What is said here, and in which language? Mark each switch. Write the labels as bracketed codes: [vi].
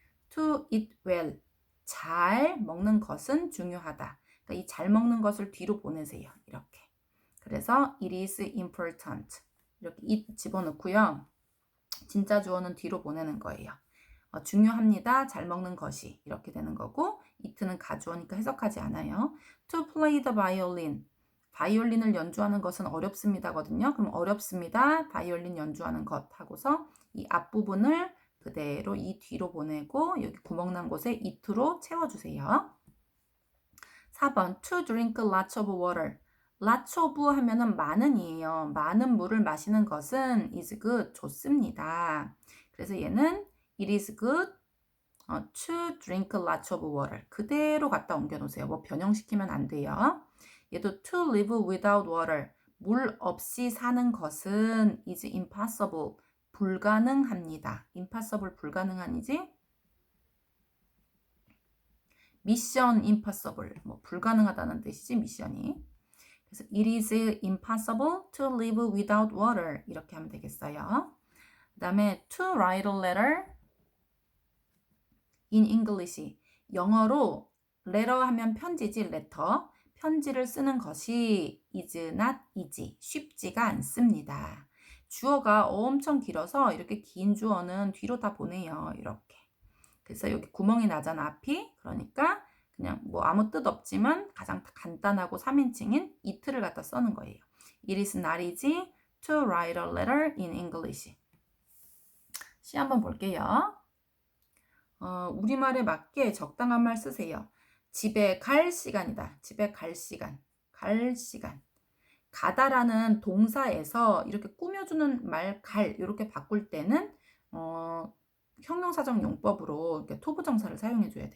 [en] To eat well, [ko] 잘 먹는 것은 중요하다. 그러니까 이 잘 먹는 것을 뒤로 보내세요. 이렇게. 그래서 [en] it is important. [ko] 이렇게 it 집어넣고요. 진짜 주어는 뒤로 보내는 거예요. 중요합니다. 잘 먹는 것이 이렇게 되는 거고 it는 가주어니까 해석하지 않아요. [en] To play the violin. [ko] 바이올린을 연주하는 것은 어렵습니다거든요. 그럼 어렵습니다. 바이올린 연주하는 것 하고서 이 앞부분을 그대로 이 뒤로 보내고 여기 구멍 난 곳에 it로 채워주세요. [en] 4번 To drink lots of water. lots of [ko] 하면은 많은이에요. 많은 물을 마시는 것은 [en] is good. [ko] 좋습니다. 그래서 얘는 [en] it is good to drink lots of water. [ko] 그대로 갖다 옮겨 놓으세요. 뭐 변형시키면 안 돼요. 얘도 [en] to live without water. [ko] 물 없이 사는 것은 [en] is impossible. [ko] 불가능합니다. impossible 불가능한이지? 미션 impossible. 뭐 불가능하다는 뜻이지 미션이. 그래서 [en] it is impossible to live without water. [ko] 이렇게 하면 되겠어요. 그 다음에 [en] to write a letter in English. [ko] 영어로 letter 하면 편지지 letter. 편지를 쓰는 것이 [en] is not easy. [ko] 쉽지가 않습니다. 주어가 엄청 길어서 이렇게 긴 주어는 뒤로 다 보내요. 이렇게. 그래서 여기 구멍이 나잖아, 앞이. 그러니까 그냥 뭐 아무 뜻 없지만 가장 간단하고 3인칭인 it를 갖다 써는 거예요. [en] It is not easy to write a letter in English. [ko] 시 한번 볼게요. 우리말에 맞게 적당한 말 쓰세요. 집에 갈 시간이다. 집에 갈 시간. 갈 시간. 가다라는 동사에서 이렇게 꾸며주는 말 갈 이렇게 바꿀 때는 형용사적 용법으로 이렇게 토부정사를 사용해 줘야 돼요.